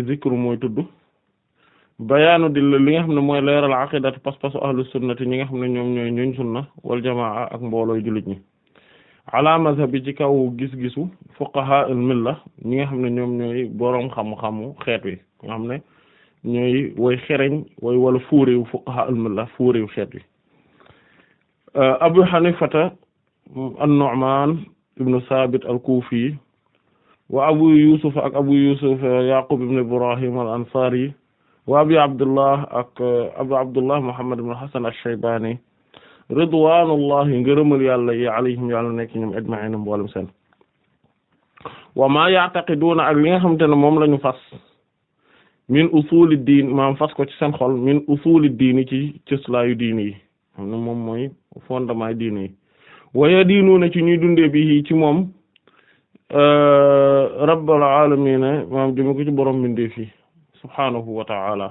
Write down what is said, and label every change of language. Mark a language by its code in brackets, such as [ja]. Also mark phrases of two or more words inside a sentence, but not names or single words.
[wo] zikru mooy tudd bayaanu di li nga xam ne mooy leeral aqidatu pas-pasu [ar] أهل السنة [wo] ñi nga xam ne ñoom ñooy ñuñ [ar] السنة والجماعة [wo] ak mboolooy jullit ñi [ar] على مذهب [wo] ci kaw gis-gisu [ar] فقهاء الملة [wo] ñi nga xam ne ñoom ñooy boroom xam-xamu xeet wi nga xam ne ñooy way xereñ way wala fuuréew [ar] فقهاء الملة [wo] fuuréew xeet wi Abu Hanifata an-Nu'man ibnu Sabit al-Kufi wa Abu Yusuf ak Abu Yusuf Yaqub ibn Ibrahim al-Ansari wa Abi Abdullah ak Abu Abdullah Muhammad ibn Hasan ash-Shaybani ridwanullahi ngërëmal yàlla yi alayhim yàlla nekk ñoom ajma'in mboolem seen [ar] وما يعتقدون [wo] ak li nga xamante ne moom lañu fas [ar] من أصول الدين [wo] maam fas ko ci seen xol [ar] من أصول الدين [wo] ci cëslaayu diini yi xam ne moom mooy fondement diini yi waya diinuna ci ñuy dundee bi ci moom [ar] رب العالمين [wo] maam jëme ko ci borom bindee fii [ar] سبحانه وتعالى.